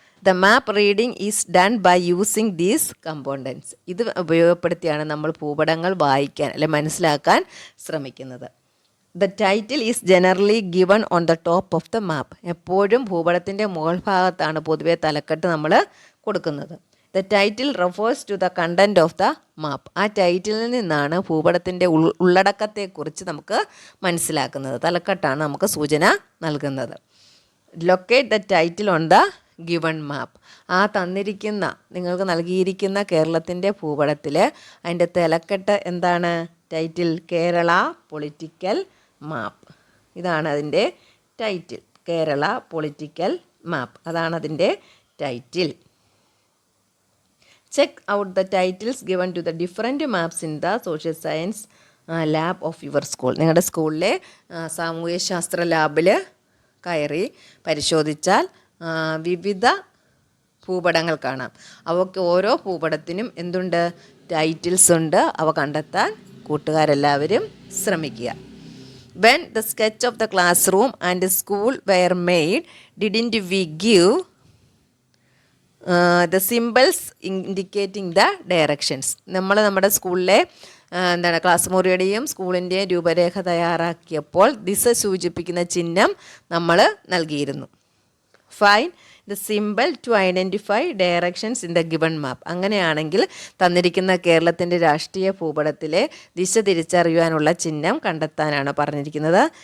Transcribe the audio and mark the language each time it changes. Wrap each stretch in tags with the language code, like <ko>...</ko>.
<en>The map reading is done by using these components.</en> <ml>ഇത് ഉപയോഗപ്പെടുത്തിയാണ് നമ്മൾ ഭൂപടങ്ങൾ വായിക്കാൻ അല്ലെ മനസ്സിലാക്കാൻ ശ്രമിക്കുന്നത്.</ml> <en>The title is generally given on the top of the map.</en> <ml>എപ്പോഴും ഭൂപടത്തിൻ്റെ മുകൾ ഭാഗത്താണ് പൊതുവെ തലക്കെട്ട് നമ്മൾ കൊടുക്കുന്നത്.</ml> <en>The title refers to the content of the map.</en> <ml>ആ ടൈറ്റിലിൽ നിന്നാണ് ഭൂപടത്തിൻ്റെ ഉള്ളടക്കത്തെക്കുറിച്ച് നമുക്ക് മനസ്സിലാക്കുന്നത്. തലക്കെട്ടാണ് നമുക്ക് സൂചന നൽകുന്നത്.</ml> <en>Locate the title on the given map.</en> <ml>ആ തന്നിരിക്കുന്ന നിങ്ങൾക്ക് നൽകിയിരിക്കുന്ന കേരളത്തിൻ്റെ ഭൂപടത്തിൽ അതിൻ്റെ തലക്കെട്ട് എന്താണ്? ടൈറ്റിൽ കേരള പൊളിറ്റിക്കൽ മാപ്പ്. ഇതാണ് അതിൻ്റെ ടൈറ്റിൽ, കേരള പൊളിറ്റിക്കൽ മാപ്പ്. അതാണ് അതിൻ്റെ title.</ml> <en>Check out the titles given to the different maps in the social science lab of your school.</en> <ml>നിങ്ങളുടെ സ്കൂളിലെ സാമൂഹ്യ ശാസ്ത്ര ലാബിൽ കയറി പരിശോധിച്ചാൽ വിവിധ ഭൂപടങ്ങൾ കാണാം. അവയ്ക്ക് ഓരോ ഭൂപടത്തിനും എന്തുണ്ട്? ടൈറ്റിൽസ് ഉണ്ട്. അവ കണ്ടെത്താൻ കൂട്ടുകാരെല്ലാവരും ശ്രമിക്കുക.</ml> <en>When the sketch of the classroom and school were made, didn't we give the symbols indicating the directions?</en> <ml>നമ്മൾ നമ്മുടെ സ്കൂളിലെ ക്ലാസ് മുറിയുടെയും സ്കൂളിൻ്റെയും രൂപരേഖ തയ്യാറാക്കിയപ്പോൾ ദിശ സൂചിപ്പിക്കുന്ന ചിഹ്നം നമ്മൾ നൽകിയിരുന്നു.</ml> <en>Find the symbol to identify directions in the given map.</en> <ml>അങ്ങനെയാണെങ്കിൽ തന്നിരിക്കുന്ന കേരളത്തിൻ്റെ രാഷ്ട്രീയ ഭൂപടത്തിലെ ദിശ തിരിച്ചറിയുവാനുള്ള ചിഹ്നം കണ്ടെത്താനാണ് പറഞ്ഞിരിക്കുന്നത്.</ml>